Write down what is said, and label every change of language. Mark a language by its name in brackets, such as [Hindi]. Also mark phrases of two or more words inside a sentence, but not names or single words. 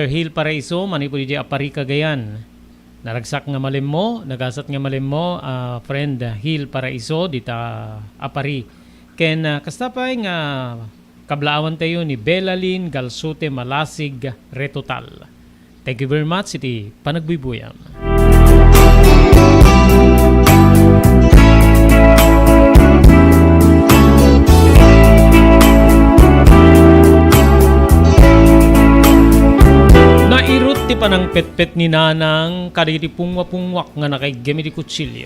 [Iloko] Hill Paraiso, manipo di Apari Cagayan. Naragsak nga malim mo, nagasat nga malim mo, friend Hill Paraiso, dita Apari. Ken kasta pa'y nga kablaawan tayo ni Belalyn Galsute Malasig Retotal. [English] Thank you very much, [Iloko] iti panagbibuyam. Nairot ti panang petpet ni nanang kadagiti pungwa-pungwak nga nakaigem iti kutsilyo.